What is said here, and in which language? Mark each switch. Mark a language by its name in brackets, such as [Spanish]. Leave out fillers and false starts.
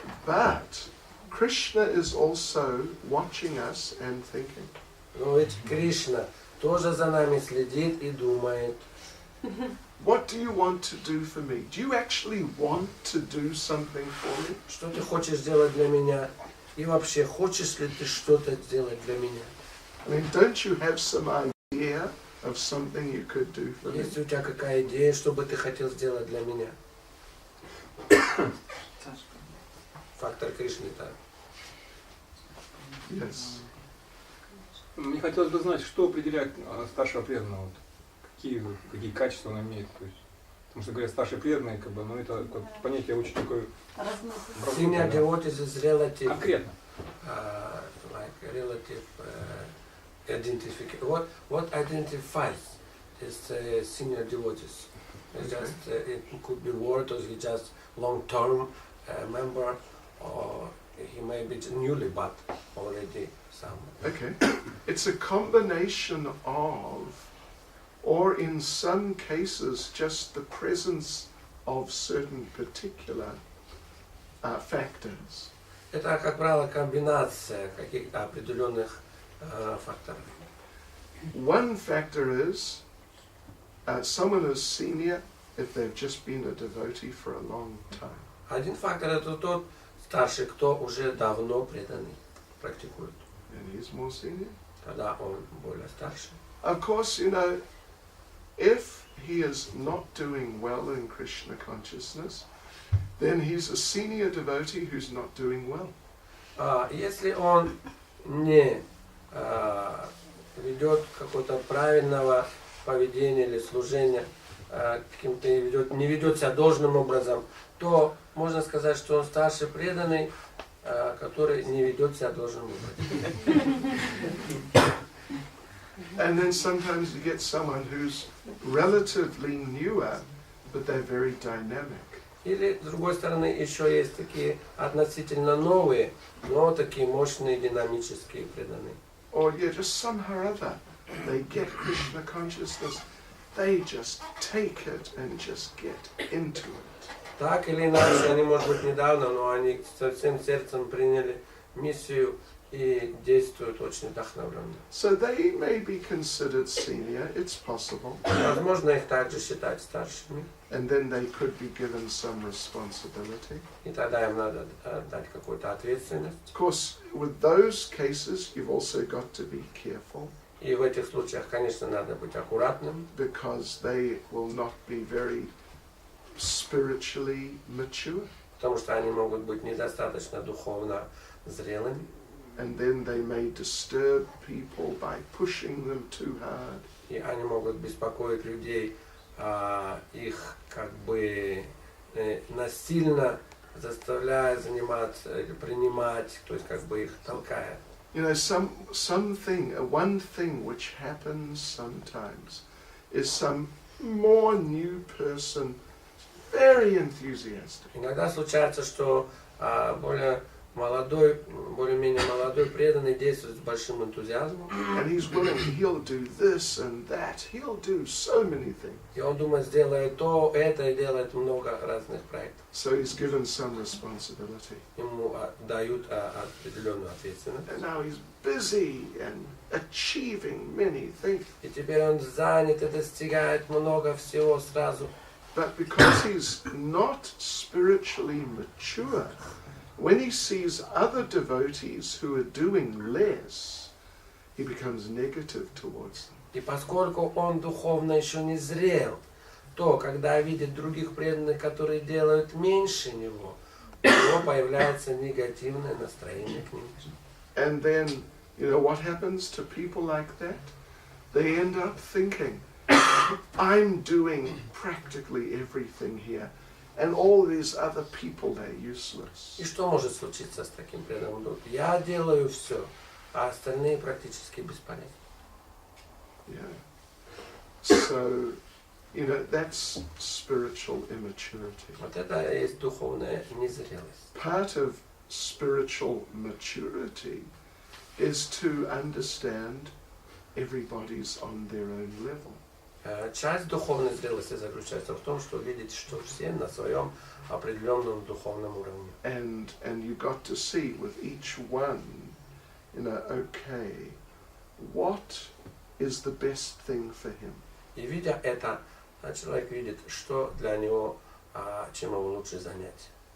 [English] But Krishna is also watching us and thinking. [Russian] Но ведь Кришна тоже за нами следит и думает. [English] What do you want to do for me? Do you actually want to do something for me? [Russian] Что ты хочешь сделать для меня? И вообще, хочешь ли ты что-то сделать для меня? [English] I mean, don't you have some idea of something you could do for me? [Russian] Есть у тебя какая идея, что бы ты хотел сделать для меня? Фактор Кришны, да. [English] Yes. [Russian] Мне хотелось бы знать, что определяет старшего преданного, вот, какие качества он имеет. То есть, потому что говорят старший преданный, как бы, но это понятие очень такое. [English] Senior devotees is relative. [Russian] Конкретно. [English] Like relative identification. What identifies this senior devotees? It's just it could be word, or he just long-term member, or he may be newly but already some. Okay. It's a combination of, or in some cases, just the presence of certain particular factors. [Russian] Это, как правило, комбинация каких-то определенных факторов. [English] One factor is someone is senior if they've just been a devotee for a long time. [Russian] Один фактор это тот старший, кто уже давно преданный, практикует. [English] And he's more senior. [Russian] Тогда он более старший. [English] Of course, you know, if he is not doing well in Krishna consciousness, then he's a senior devotee who's not doing well. [Russian] Если он не ведет какого-то правильного поведения или служения, каким-то не ведет себя должным образом, то можно сказать, что он старший преданный, который не ведет себя должным образом. [English] And then sometimes you get someone who's relatively newer, but they're very dynamic. [Russian] Или, с другой стороны, еще есть такие относительно новые, но такие мощные, динамические преданные. [English] Or yeah, just somehow or other, they get Krishna consciousness, they just take it and just get into it. [Russian] Так или иначе, они, может быть, недавно, но они со всем сердцем приняли миссию и действуют очень вдохновленно. [English] So they may be considered senior, it's possible. [Russian] Возможно, их также считать старшими. [English] And then they could be given some responsibility. [Russian] И тогда им надо дать какую-то ответственность. [English] Of course, with those cases, you've also got to be careful. [Russian] И в этих случаях, конечно, надо быть аккуратным. [English] Because they will not be very spiritually mature. [Russian] Потому что они могут быть недостаточно духовно зрелыми. [English] and then they may disturb people by pushing them too hard. [Russian] И они могут беспокоить людей, их как бы насильно заставляя заниматься или принимать, то есть как бы их толкая. [English] You know, one thing which happens sometimes is some more new person, very enthusiastic. [Russian] Иногда случается, что более-менее молодой преданный действует с большим энтузиазмом. [English] And he's willing, he'll do this and that, he'll do so many things. [Russian] И он думает, сделает то, это и делает много разных проектов. [English] So he's given some responsibility. [Russian] Ему дают определенную ответственность. [English] And now he's busy and achieving many things. [Russian] И теперь он занят и достигает много всего сразу. [English] But because he's not spiritually mature, when he sees other devotees who are doing less, he becomes negative towards them. [Russian] И поскольку он духовно еще не зрел, то, когда видит других преданных, которые делают меньше него, у него появляется негативное настроение к ним. [English] And then, you know, what happens to people like that? They end up thinking, I'm doing practically everything here, and all these other people, they're useless. [Russian] И что может случиться с таким преданным? Я делаю все, а остальные практически бесполезны. [English] Yeah. So, you know, that's spiritual immaturity. [Russian] Вот это и есть духовная незрелость. [English] Part of spiritual maturity is to understand everybody's on their own level. [Russian] Часть духовной зрелости заключается в том, что видеть, что все на своем определенном духовном уровне. [English] And you got to see with each one, you know, okay, what is the best thing for him? [Russian] И видя это, человек видит, что для него, чем его лучше занять.